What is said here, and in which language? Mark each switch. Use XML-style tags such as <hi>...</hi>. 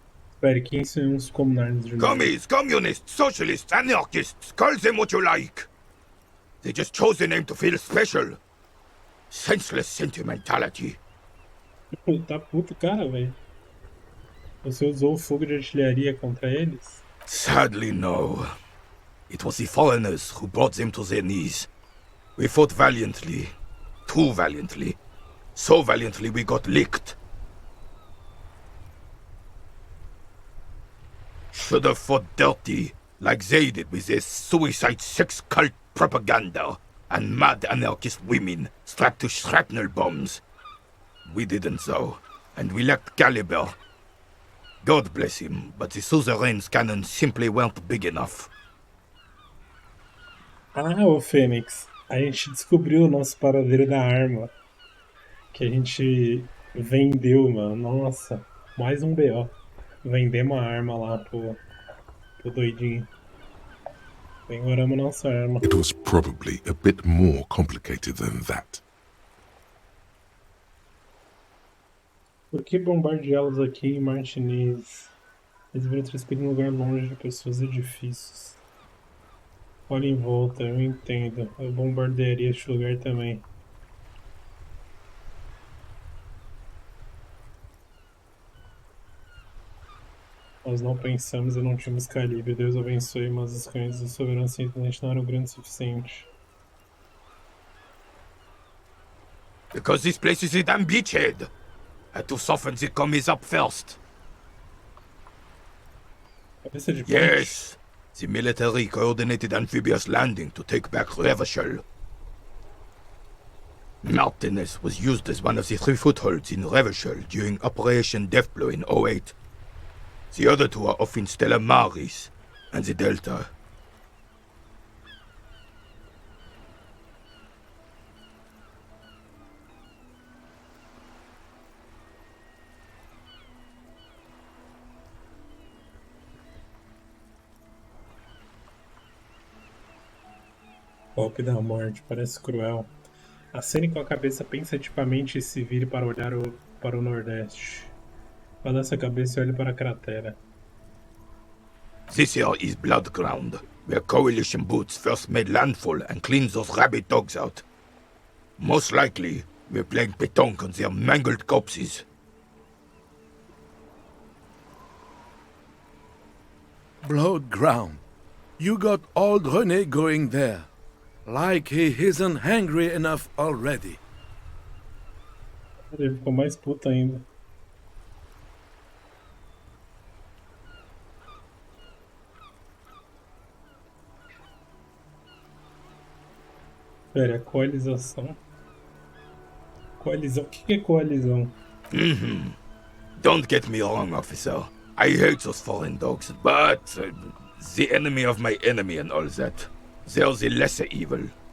<pt>Espere, quem são os comunards de novo?</pt> <en>Commies, communists, socialists, anarchists, call them what you like. They just chose the name to feel special. Senseless sentimentality.</en> <pt>Tá puto, cara, velho. Você usou o fogo de artilharia contra eles?</pt> <en>Sadly, no. It was the foreigners who brought them to their knees. We fought valiantly. Too valiantly. So valiantly we got licked. Should have fought dirty, like they did with their suicide sex cult propaganda and mad anarchist women strapped to shrapnel bombs. We didn't though, and we lacked caliber. God bless him, but the suzerain's cannons simply weren't big enough.</en> <pt>Ah, ô Fênix. A gente descobriu o nosso paradeiro da arma. Que a gente vendeu, mano. Nossa, mais um BO. Vendemos a arma lá pro doidinho. Pegoramos nossa arma.</pt> <en>It was probably a bit more complicated than that.</en> <pt>Por que bombardeá-los aqui em Martinez? Eles viram transferir em um lugar longe de pessoas e edifícios. Olha em volta, eu entendo. Eu bombardearia este lugar também. Nós não pensamos e não tínhamos calibre. Deus abençoe, mas os cães do soberano simplesmente não eram grandes o suficiente.</pt> <en>Because this place is a damn beachhead. And too often they come up first.</en> <pt>Cabeça de ponte.</pt> <en>Yes, the military coordinated amphibious landing to take back Revachol. Martinez was used as one of the 3 footholds in Revachol during Operation Deathblow in 08. The other 2 are off in Stella Maris and the Delta.</en> <pt>Golpe da morte, parece cruel. Acene com a cabeça pensativamente e se vire para olhar para o nordeste. Balança a cabeça e olhe para a cratera.</pt> <en>This here is Blood Ground, where coalition boots first made landfall and cleaned those rabid dogs out. Most likely, we're playing pétanque on their mangled corpses. Blood ground. You got old René going there. Like he isn't hungry enough already.</en> <pt>Ele ficou mais puto ainda. Pera, coalização. Coalizão? O que é coalizão?</pt> <en>Don't get me wrong, officer. I hate those foreign dogs, but the enemy of my enemy and all that. They're the lesser evil.</en>